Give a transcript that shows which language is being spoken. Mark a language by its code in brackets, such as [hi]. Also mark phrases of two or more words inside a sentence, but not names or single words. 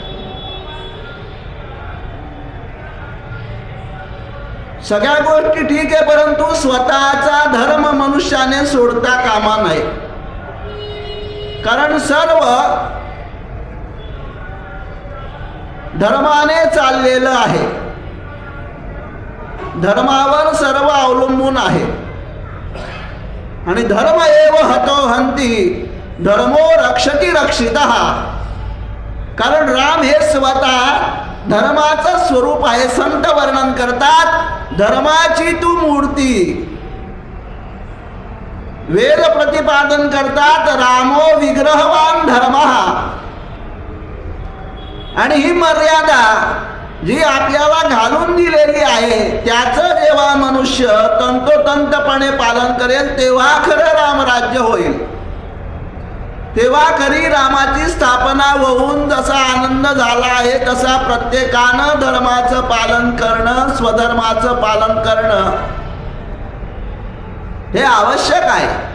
[mr] सगळ्या गोष्टी ठीक आहे, परंतु स्वतःचा धर्म मनुष्याने सोडता कामा नये. कारण सर्व धर्माने चाललेलं आहे, धर्मावर सर्व अवलंबून आहे. आणि [sa] धर्म एव हतो हंती धर्मो रक्षती रक्षितः. [mr] कारण राम हे स्वतः धर्माचं स्वरूप आहे. संत वर्णन करतात धर्माची तू मूर्ती, वेद प्रतिपादन करतात [sa] रामो विग्रहवान धर्मः. [mr] आणि ही मर्यादा जी आपल्याला घालून दिलेली आहे त्याचं जेव्हा मनुष्य तंतोतंतपणे पालन करेल तेव्हा खरं रामराज्य होईल, तेव्हा खरी रामाची स्थापना होऊन जसा आनंद झाला आहे तसा प्रत्येकानं धर्माचं पालन करणं, स्वधर्माचं पालन करणं हे आवश्यक आहे.